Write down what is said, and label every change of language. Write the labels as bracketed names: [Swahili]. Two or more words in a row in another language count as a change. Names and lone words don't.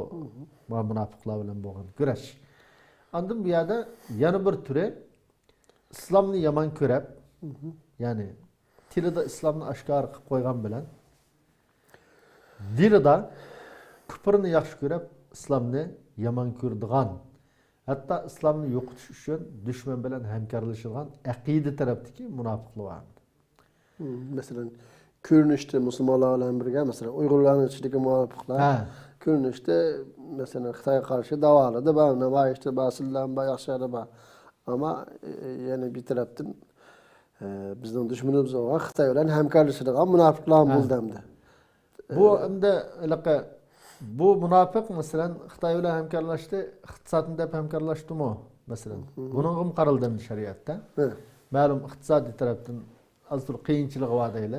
[Uzbek] Munofiqlar bilan bo'lgan kurash. Andan bu yerda yana bir turi islomni yomon ko'rib, ya'ni tilida islomni oshkor qilib qo'ygan bilan dilida kufrni yaxshi ko'rib, islomni yomon ko'rdigan, hatto islomni yo'qotish uchun dushman bilan hamkorlashgan aqida tarafdagi munofiqlar bor. Masalan, ko'rinishda musulmonlar bilan birga, masalan, Uyg'urlarning ichidagi munofiqlar ko'rinishda masalan Xitoyga qarshi davolada bor, namoyishda basildan bor, yaxshilari bor. Ama yani bir tarafdan bizning dushmanimiz olan Xitoy bilan hamkorlashadigan munofiqlar bo'ldi hamda. Bu hamda bu munofiq masalan Xitoy bilan hamkorlashdi, iqtisodni deb hamkorlashdimi masalan. Buning ham qaraldi shariatda. Ma'lum iqtisodiy tarafdan azur qiyinchilik bor deylar.